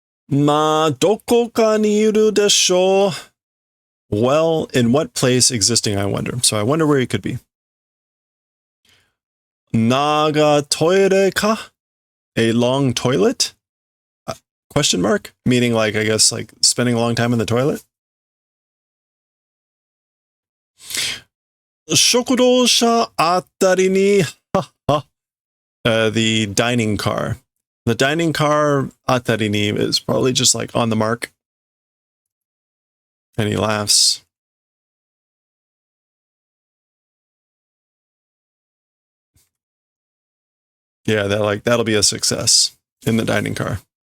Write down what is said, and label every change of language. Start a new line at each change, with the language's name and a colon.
Japanese: Ma doko ka ni iru desho.
English: Well, in what place existing, I wonder. So I wonder where he could be.
Japanese: Naga toire ka?
English: A long toilet? Question mark? Meaning like, I guess like spending a long time in the toilet?
Japanese: 食堂車あたりに、
English: the dining car. The dining car
Japanese: あたりに
English: is probably just like on the mark. And he laughs. Yeah, that'll be a success in the dining car.